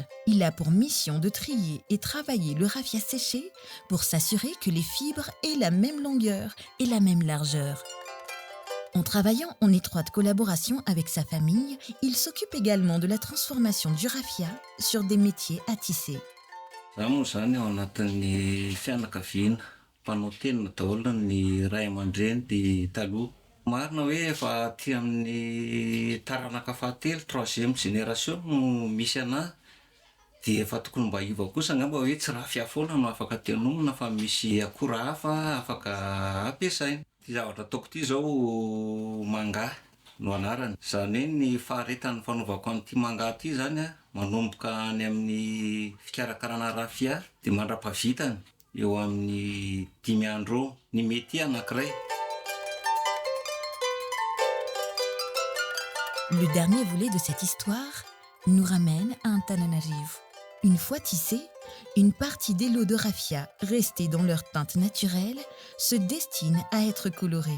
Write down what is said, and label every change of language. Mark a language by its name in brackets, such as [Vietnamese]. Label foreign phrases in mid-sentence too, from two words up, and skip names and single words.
[French] Il a pour mission de trier et travailler le raffia séché pour s'assurer que les fibres aient la même longueur et la même largeur. En travaillant en étroite collaboration avec sa famille, il s'occupe également de la transformation du raffia sur des métiers à tisser. [Malagasy] Zaho moa zany ao anatin'ny fianakaviana mpanao tena daholo ny ray aman-dreny dia taloha. Marina hoe efa aty amin'ny taranaka fahatelo, [French] troisième génération [Malagasy] no misy anahy. dia efa tokony mba iva kosa angamba hoe tsy rafia foana no afaka tenomina fa misy akora hafa afaka ampiasaina. Ty zavatra ataoko ty zao manga no anarany. Zany hoe ny faharetan'ny fanaovako an'ity manga ty zany a, manomboka any amin'ny fikarakarana rafia dia mandra-pahavitany eo amin'ny 5 andro eo ny mety anankiray. [French] Le dernier volet de cette histoire nous ramène à Antananarivo. Une fois tissés, une partie des lots de raffia restés dans leur teinte naturelle se destinent à être colorés.